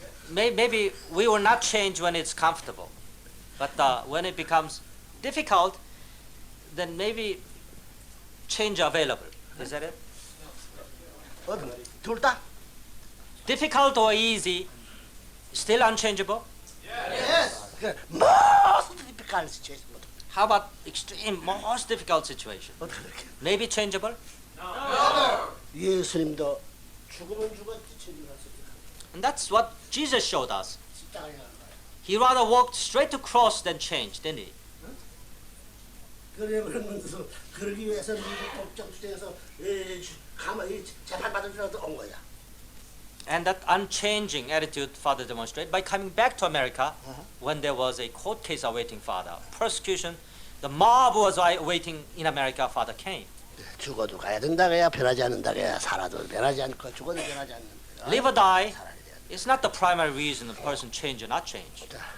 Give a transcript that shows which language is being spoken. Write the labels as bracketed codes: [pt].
[en] maybe we will not change when it's comfortable, but when it becomes difficult, then maybe change available. Is that it? [ko] 둘 다? [en] Difficult or easy, still unchangeable? Yes. most difficult situation. How about extreme, most difficult situation? [ko] 어떻게 그렇게? [en] Maybe changeable? [ko] 예수님도 죽으면 죽었지 [en] changeable. And that's what Jesus showed us. [ko] 십자가에 가는 거야. [en] He rather walked straight to cross than change, didn't he? [ko] 그러면서 그러기 위해서 미국 법정투쟁에서 가만히 재판받을 줄 알고 온 거야. [en] And that unchanging attitude Father demonstrated by coming back to America when there was a court case awaiting Father. Persecution, the mob was waiting in America, Father came. [ko] 죽어도 가야 된다 그야 변하지 않는다 그야 살아도 변하지 않고 죽어도 변하지 않는다. [en] Live or die, it's not the primary reason a person change or not change.